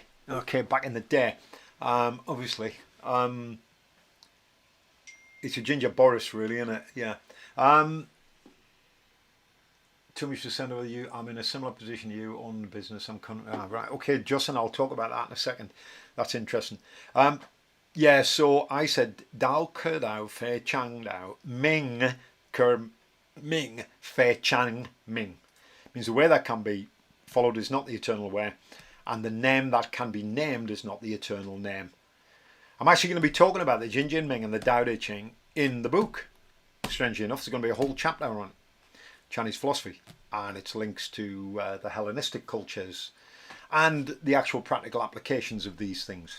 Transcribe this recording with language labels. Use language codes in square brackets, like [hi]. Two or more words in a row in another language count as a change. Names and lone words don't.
[en] Okay, back in the day, obviously, it's a ginger Boris, really, isn't it? Yeah. Too much to send over you. I'm in a similar position to you on business. Right. Okay, Justin, I'll talk about that in a second. That's interesting. Yeah, so I said [zh] 道可道非常道名可名非常名. [en] Means the way that can be followed is not the eternal way, and the name that can be named is not the eternal name. I'm actually going to be talking about the Jin Jin Ming and the Tao Te Ching in the book. Strangely enough, there's going to be a whole chapter on Chinese philosophy and its links to the Hellenistic cultures and the actual practical applications of these things.